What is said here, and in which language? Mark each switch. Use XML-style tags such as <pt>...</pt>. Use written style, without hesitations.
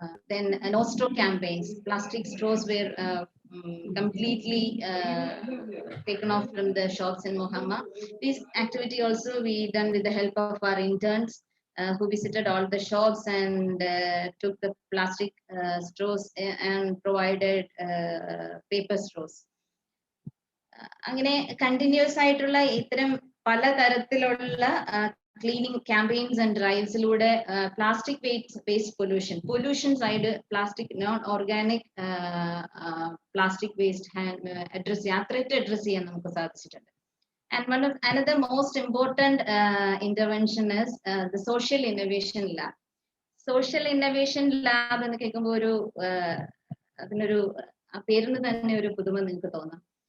<en>Then no-straw campaigns. Plastic straws were completely taken off from the shops in Muhamma. This activity also we done with the help of our interns who visited all the shops and took the plastic straws and provided paper straws.</en> <ml>അങ്ങനെ continuous ആയിട്ടുള്ള ഇത്തരം പലതരത്തിലുള്ള cleaning campaigns and ഡ്രൈവ്സിലൂടെ plastic waste pollution side plastic non organic plastic waste address ചെയ്യാൻ നമുക്ക് സാധിച്ചിട്ടുണ്ട്.</ml> <en>And one of another most important intervention is the social innovation lab.</en> <ml>Social innovation lab എന്ന് കേൾക്കുമ്പോൾ ഒരു അതിനൊരു പേരിന് തന്നെ ഒരു പുതുമ നിങ്ങൾക്ക് തോന്നാം.</ml>